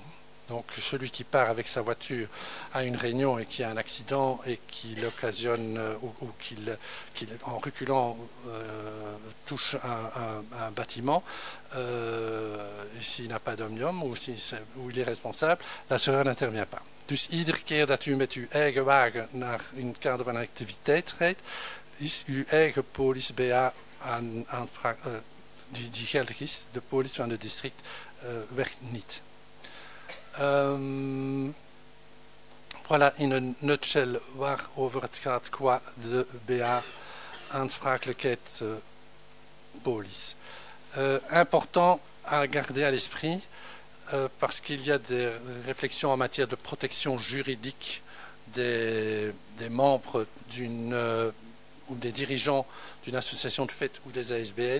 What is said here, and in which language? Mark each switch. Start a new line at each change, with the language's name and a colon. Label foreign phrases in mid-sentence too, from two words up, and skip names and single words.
French: Donc celui qui part avec sa voiture à une réunion et qui a un accident et qui l'occasionne ou qui en reculant touche un bâtiment, s'il n'a pas d'omnium ou il est responsable, l'assureur n'intervient pas.
Dutch: Dus iedere keer dat u met uw eigen wagen naar in het kader van een activiteit rijdt, is uw eigen police BA die geldig is. De police van het district werkt niet. Voilà in een nutshell waarover het gaat qua de BA aansprakelijkheid police.
French: Important à garder à l'esprit parce qu'il y a des réflexions en matière de protection juridique des membres ou des dirigeants d'une association de fête ou des ASBL.